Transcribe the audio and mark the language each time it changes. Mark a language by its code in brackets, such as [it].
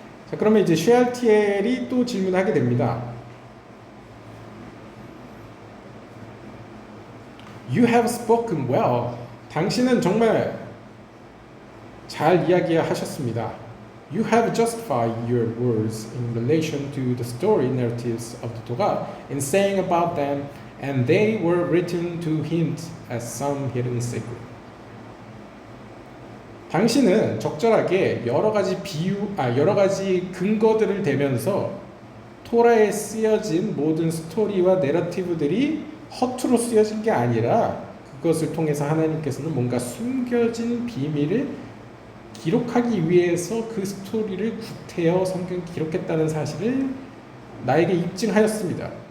[ko] 자, 그러면 이제 쉐알티엘이 또 질문하게 됩니다. [en] You have spoken well. [ko] 당신은 정말 잘 이야기하셨습니다. [en] You have justified your words in relation to the story narratives of the Torah in saying about them, and they were written to hint at some hidden secret. [ko] 당신은 적절하게 여러 가지 근거들을 대면서 토라에 쓰여진 모든 스토리와 내러티브들이 허투루 쓰여진 게 아니라 그것을 통해서 하나님께서는 뭔가 숨겨진 비밀을 기록하기 위해서 그 스토리를 구태여 성경에 기록했다는 사실을 나에게 입증하였습니다.